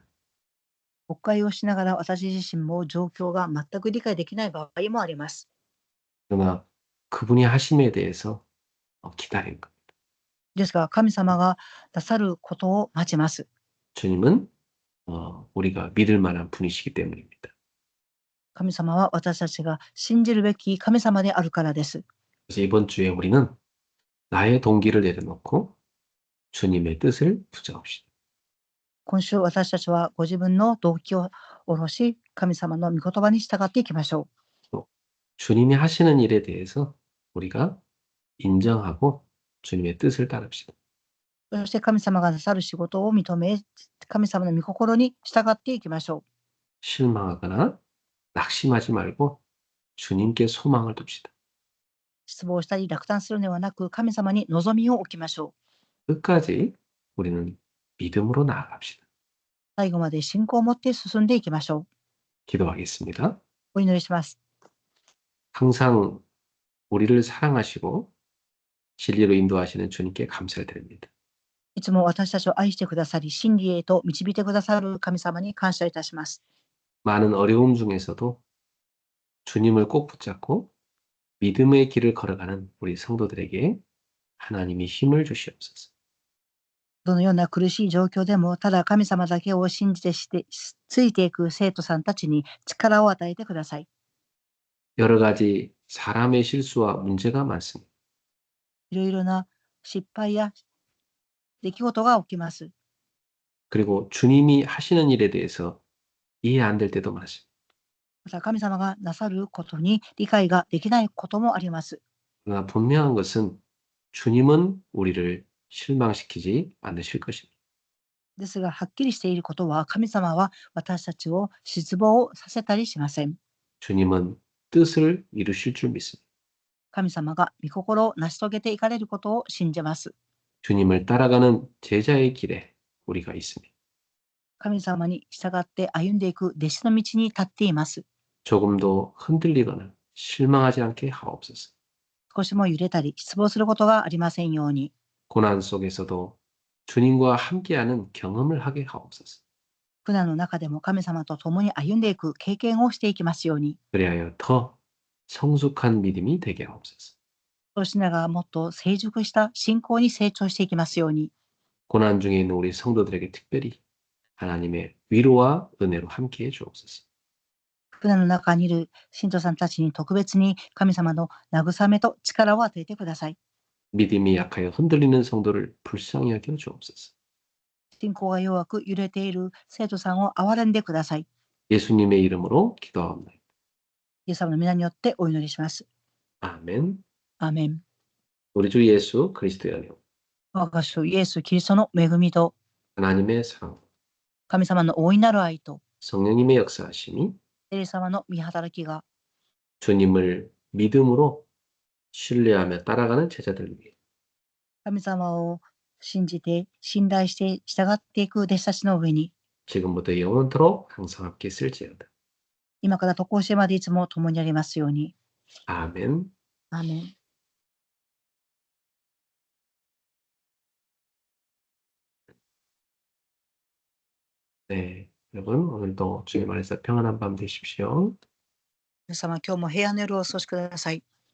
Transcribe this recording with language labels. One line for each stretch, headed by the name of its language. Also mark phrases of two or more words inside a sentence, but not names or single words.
Japanese: 牧会をしながら私自身も状況が全く理解できない場合もあります。
Korean: 그러나 그분이 하심에 대해서 기다리는 겁니다.
Japanese: ですが神様がなさることを待ちます。
Korean: 주님은 우리가 믿을 만한 분이시기 때문입니다.
Japanese: 神様は私たちが信じるべき神様であるからです。
Korean: 그래서 이번 주에 우리는 나의 동기를 내려놓고 주님의 뜻을 붙잡읍시다.
Japanese: 今週私たちはご自分の動機を下ろし、神様の御言葉に従っていきましょう。
Korean: 또 주님이 하시는 일에 대해서 우리가 인정하고 주님의 뜻을 따릅시다.
Japanese: そして神様がなさる仕事を認め、神様の御心に従っていきましょう。
Korean: 실망하거나 낙심하지 말고 주님께 소망을 둡시다.
Japanese: 失望したり落胆するのではなく、神様に望みを置きましょう。
Korean: 끝까지 우리는 믿음으로 나아갑시다.
Japanese: 最後まで信仰を持って進んでいきましょう。
Korean: 기도하겠습니다.
Japanese: お祈りします。
Korean: 항상 우리를 사랑하시고 진리로 인도하시는 주님께 감사를 드립니다.
Japanese: いつも私たちを愛してくださり、真理へと導いてくださる神様に感謝いたします。
Korean: 많은 어려움 중에서도 주님을 꼭 붙잡고 믿음의 길을 걸어가는 우리 성도들에게 하나님이 힘을 주시옵소서.
Japanese: どのような苦しい状況でも、ただ神様だけを信じてついていく生徒さんたちに力を与えてください。
Korean: 여러 가지 사람의 실수와 문제가 많습니다.
Japanese: いろいろな失敗や出来事が起きます。
Korean: 그리고 주님이 하시는 일에 대해서 이해 안 될 때도 많습니다.
Japanese: また神様がなさることに理解ができないこともあります。
Korean: 그러나 분명한 것은 주님은 우리를 실망시키지 않으실 것입니다.
Japanese: ですが、はっきりしていることは、神様は私たちを失望させたりしません。
Korean: 주님은 뜻을 이루실 줄 믿습니다.
Japanese: 神様が御心を成し遂げていかれることを信じます。
Korean: 주님을 따라가는 제자의 길에 우리가 있습니다.
Japanese: 神様に従って歩んでいく弟子の道に立っています。
Korean: 조금도 흔들리거나 실망하지 않게 하옵소서.
Japanese: 少しも揺れたり失望することがありませんように。
Korean: 고난 속에서도 주님과 함께하는 경험을 하게 하옵소서.
Japanese: 苦難の中でも神様と共に歩んでいく経験をしていきますように。
Korean: 그리하여 더 성숙한 믿음이 되게 하옵소서.
Japanese: そうしながらもっと成熟した信仰に成長していきますように。
Korean: 고난 중에 있는 우리 성도들에게 특별히 하나님의 위로와 은혜로 함께해 주옵소서.
Japanese: 苦難の中にいる信徒さんたちに特別に神様の慰めと力を与えてください。
Korean: 믿음이 약하여 흔들리는 성도를 불쌍히 여겨 주옵소서.
Japanese: 信仰が弱く揺れている生徒さんを憐れんでください。
Korean: 예수님의 이름으로 기도합니다.
Japanese: イエス様の皆によってお祈りします。
Korean: 아멘.
Japanese: アーメン。
Korean: 우리 주 예수 그리스도의 은혜요.
Japanese: 我が主イエス・キリストの恵みと
Korean: 하나님의 사랑,
Japanese: 神様の大いなる愛と
Korean: 성령님의 역사하심이
Japanese: 聖霊様の御働きが
Korean: 주님을 믿음으로 신뢰하며 따라가는 제자들을 위해
Japanese: 神様を信じて信頼して従っていく弟子たちの上に
Korean: 지금부터 영원토록 항상 함께 있을지어다.
Japanese: 今から常しえまでいつも共にありますように。
Korean: 아멘.
Japanese: アーメン。
Korean: 네, 여러분 오늘도 주님 안에서 평안한 밤 되십시오.
Japanese: 皆様今日も平安の夜をお過ごしください。